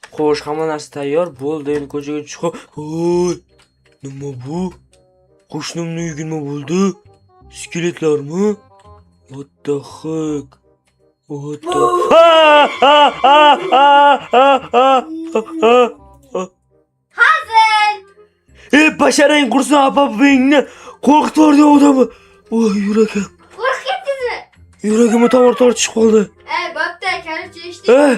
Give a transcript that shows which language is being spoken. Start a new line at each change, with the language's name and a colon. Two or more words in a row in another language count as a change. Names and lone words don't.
Uzbek: Xo'sh, hamma narsa tayyor. Bo'ldi, endi ko'chaga chiqib. Voy, nima bu? Qo'shnimning uyiga nima bo'ldi? Skeletlarmi?
English: What the heck? What the...
Uzbek: Hazır. Basharang qursin, apa-bingni qo'rqitib yubordi odamni. Voy, yuragim. Qo'rqib ketdingizmi? Yuragimni tomir tortishib qoldi. Bo'pti, kalicha eshitdik.